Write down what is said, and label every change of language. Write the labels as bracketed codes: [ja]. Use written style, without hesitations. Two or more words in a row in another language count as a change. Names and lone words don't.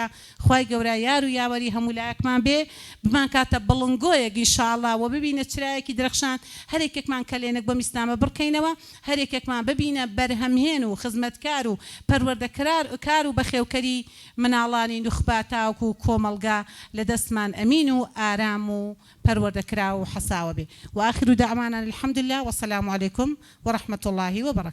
[ckb] خوای گەورە یار و یاوەری هەموو لایەکمان بێ، بمان کاتە بڵنگۆیەک ئینشاءڵڵا و ببینە چرایەکی درەخشان هەر یەکێکمان کەلێنێک بۆ ئیسلامە بڕکەینەوە، هەر یەکێکمان ببینە بەرهەمهێن و خزمەتکار و پەروەردەکار و بەخێوکەری مناڵانی نوخبا تاوکو و کۆمەڵگا لە دەستمان ئەمین و ئارام و پەروەردەکرا و حەساوە بێ. [ar] وآخر دعوانا الحمد لله والسلام عليكم ورحمة الله وبركاته.